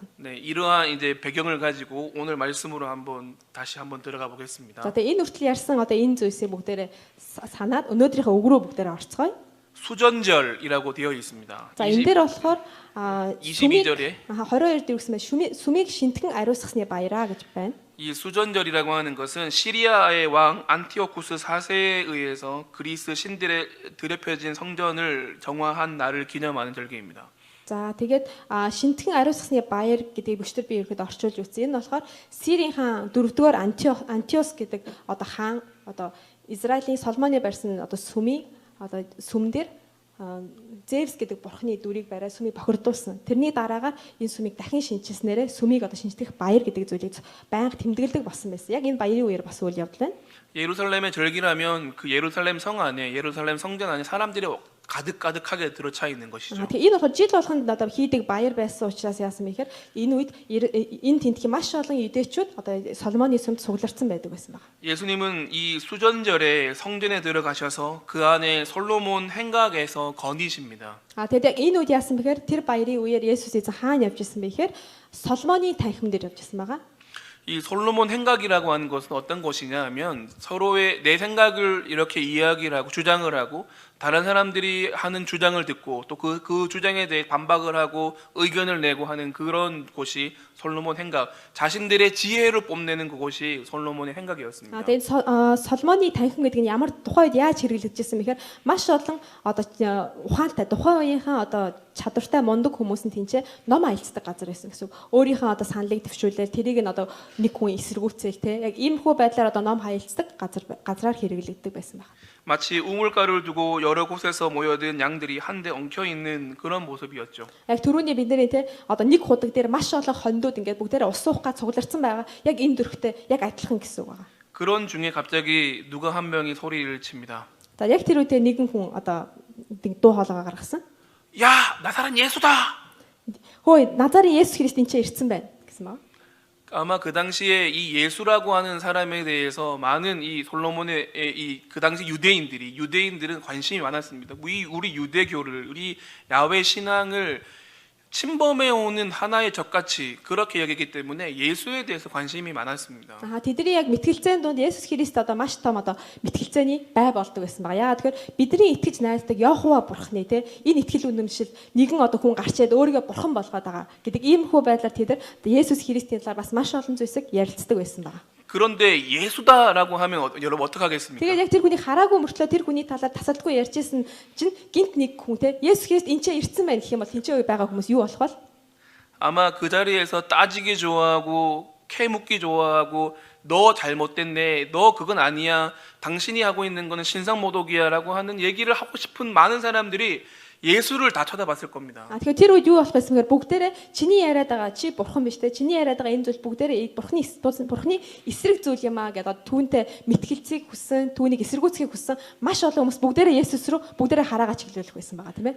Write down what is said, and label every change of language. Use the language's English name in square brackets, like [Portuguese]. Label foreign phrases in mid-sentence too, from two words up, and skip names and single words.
[Korean] 네, 이러한 이제 배경을 가지고 오늘 말씀으로 다시 한번 들어가 보겠습니다. [Mongolian] За тэгээд энэ хүртэл ярьсан одоо энэ зүйлсийг бүгдээрээ санаад өнөөдрийнхөө үг рүү бүгдээрээ орцгоё. [Korean] 수전절이라고 되어 있습니다. [Mongolian] За энэ дээр болохоор [Korean] 22절에 [Mongolian] 22 дээр гэсэн байна. Сүмийг шинтгэн ариусгасны баяраа гэж байна. [Korean] 이 수전절이라고 하는 것은 시리아의 왕 안티오쿠스 4세에 의해서 그리스 신들에 드럽혀진 성전을 정화한 날을 기념하는 절기입니다. [Mongolian] За тэгээд шинтгэн ариусгасны баяр гэдгийг бүчтэр би ихэд орчуулж үзсэн. Энэ болохоор Сирийн хаан 4-р Антиос гэдэг одоо хаан одоо Израилийн Соломоны барьсан одоо сүм дээр Зевс гэдэг бурхны дүрийг бариад сүмийг бохирдуулсан. Тэрний дараагаар энэ сүмийг дахин шинжилснээрээ сүмийг одоо шинжлэх баяр гэдэг зүйлийг байнга тэмдэглэдэг болсон байсан. Яг энэ баярын үеэр бас үйл явдал байна. [Korean] 예루살렘의 절기라면 그 예루살렘 성 안에 예루살렘 성전 안에 사람들이 가득가득하게 들어차 있는 것이죠. [Mongolian] Тэгээ энэ болохоор жил болгонд одоо хийдэг баяр байсан учраас яасан бэ гэхээр энэ үед энэ тентхийн маш олон юдэчүүд одоо Соломоны сүмд сугларсан байдаг байсан байна. [Korean] 예수님은 이 수전절에 성전에 들어가셔서 그 안에 솔로몬 행각에서 거니십니다. [Mongolian] Тэгээд яг энэ үед яасан бэхээр тэр баярын үеэр Есүс эзэн хаана явж исэн бэ гэхээр Соломоны танхим дээр явж исэн байгаа. [Korean] 이 솔로몬 행각이라고 하는 것은 어떤 것이냐 하면 서로의 내 생각을 이렇게 이야기를 하고 주장을 하고 다른 사람들이 하는 주장을 듣고 또 그 주장에 대해 반박을 하고 의견을 내고 하는 그런 곳이 솔로몬 행각, 자신들의 지혜를 뽐내는 그곳이 솔로몬의 행각이었습니다. [Mongolian] Тэгээд Соломоны танхим гэдэг нь ямар тухайн үед яаж хэрэглэгдэжсэн бэхээр маш олон одоо ухаантай тухайн үеийнхээ одоо чадвартай мундаг хүмүүс нь тэнцээ ном аялцдаг газар байсан гэсэн үг. Өөрийнхөө одоо саналыг төвшүүлээл тэрийг нь одоо нэг хүн эсэргүүцээл те яг иймэрхүү байдлаар одоо ном хаялцдаг газраар хэрэглэгддэг байсан байна. [Korean] 마치 우물가루를 두고 여러 곳에서 모여든 양들이 한데 엉켜 있는 그런 모습이었죠. [Mongolian] Яг түрүүний бидний те одоо нэг худаг дээр маш олон хондууд ингээд бүгдээрээ ус суух га цугларсан байгаа. Яг энэ дөрхтэй яг адилхан гэсэн үг байна. [Korean] 그런 중에 갑자기 누가 한 명이 소리를 칩니다. [Mongolian] За яг тэр үедээ нэгэн хүн одоо дуу хоолойгоо гаргасан. [Korean] 야, 나사렛 예수다. [Mongolian] Хөөе, Назарын Есүс Христ энэ ч ирсэн байна гэсэн байна. [Korean] 아마 그 당시에 이 예수라고 하는 사람에 대해서 많은 이 솔로몬의 그 당시 유대인들은 관심이 많았습니다. 우리 유대교를 우리 야훼 신앙을 침범해 오는 하나의 적같이 그렇게 여기기 때문에 예수에 대해서 관심이 많았습니다. [Mongolian] тэдний яг мэтгэлцээний дунд Есүс Христ одоо маш том одоо мэтгэлцээний бай болдог байсан байна. Яагаад тэгэхээр бидний итгэж найддаг Йохова бурхны те энэ итгэл үнэмшил нэгэн одоо хүн гарч ирээд өөрийгөө бурхан болгоод байгаа гэдэг иймэрхүү байдлаар тэд Есүс Христийн талаар бас маш олон зүйлсийг ярилцдаг байсан байна. [Korean] 그런데 예수다라고 하면 여러분 어떻게 하겠습니까? [Mongolian] Тэгээд яг тэр хүнийг хараагүй мөртлөө тэр хүний талаар тасалдгүй ярьжсэн чинь гинт нэг хүн те Есүс Христ энэ ч ирсэн байна гэх юм бол тэнцээ үе байгаа хүмүүс юу болох вэ? [Korean] 아마 그 자리에서 따지기 좋아하고 캐묻기 좋아하고 너 잘못됐네, 너 그건 아니야, 당신이 하고 있는 거는 신상모독이야라고 하는 얘기를 하고 싶은 많은 사람들이 예수를 다 쳐다봤을 겁니다. [Mongolian] Тэгэхээр тэр үед юу болох байсан гэхээр бүгдээрээ чиний яриад байгаа чи бурхан биш те чиний яриад байгаа энэ зүйл бүгдээрээ бурханы эсрэг зүйл юм аа гэдэг түүнтэй мэтгэлцгийг хүссэн түүнийг эсэргүүцхийг хүссэн маш олон хүмүүс бүгдээрээ Есүс рүү бүгдээрээ хараагаа чиглүүлэх байсан байгаа тийм ээ.